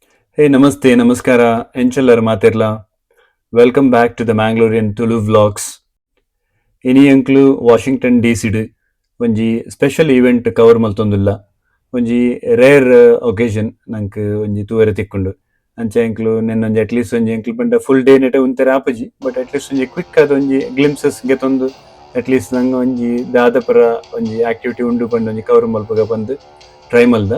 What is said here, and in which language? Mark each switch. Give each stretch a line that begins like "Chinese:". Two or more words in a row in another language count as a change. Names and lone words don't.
English: Hey, namaste, namaskara,
Tulu: ಎಂಚೆಲ್ಲಾರು ಮಾತಿರ್ಲ.
English: Welcome back to the Mangalorean Tulu Vlogs.
Tulu: ಇನಿ ಎಂಕ್ಲು Washington DC ಒಂಜಿ
English: special event
Tulu: ಕವರ್ ಮಲ್ತೊಂದುಲ್ಲ. ಒಂಜಿ
English: rare occasion
Tulu: ನಂಕ್ ಒಂಜಿ ತೂವರೆ ತಿಕ್ಕುಂಡು. ಅಂಚ ಎಂಕ್ಲು ನೆನ್ನೊಂಜಿ ಅಟ್ಲೀಸ್ಟ್ ಒಂಜಿ ಎಂಕ್ಲು ಪಂಡ
English: full day
Tulu: ನೆಟ ಉಂತೆರೆ ಆಪುಜಿ. ಬಟ್ ಅಟ್ಲೀಸ್ಟ್ ಒಂಜಿ ಕ್ವಿಕ್ ಆದ ಒಂಜಿ ಗ್ಲಿಮ್ಸಸ್ ಗೆತ್ತೊಂದು ಅಟ್ಲೀಸ್ಟ್ ನಂಗೆ ಒಂಜಿ ದಾದಪುರ ಒಂಜಿ ಆಕ್ಟಿವಿಟಿ ಉಂಡು ಪಂಡ ಒಂಜಿ ಕವರ್ ಮಲ್ಪಗ ಬಂದು ಟ್ರೈ ಮಲ್ದ.